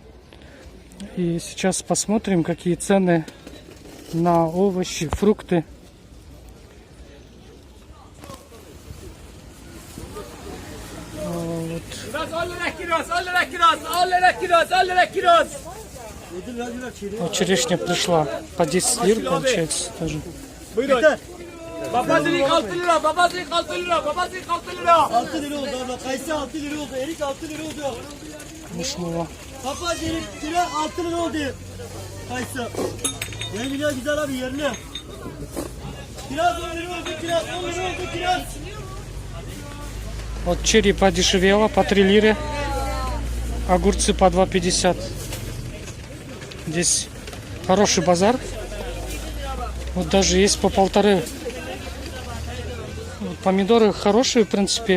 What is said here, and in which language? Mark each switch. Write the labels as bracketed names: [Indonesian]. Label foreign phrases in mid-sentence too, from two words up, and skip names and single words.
[Russian] И сейчас посмотрим, какие цены на овощи, фрукты. Вот черешня пришла по 10 лир, получается, тоже. [Turkish] Papazılık 6 lira, papazılık 6 lira, papazılık 6 lira. 6 lira oldu abla, kayısı 6 lira oldu, erik 6 lira oldu. Muşmula. Papaz erik kilo 6 lira oldu. Kayısı. Yeni biliyor güzel abi yerli. Kiraz 10 lira oldu, kiraz 10 lira oldu, kiraz. [Russian] Вот черри подешевело, по 3 лиры. Огурцы по 2,50. Здесь хороший базар. Вот даже есть по 1,5. Вот помидоры хорошие, в принципе.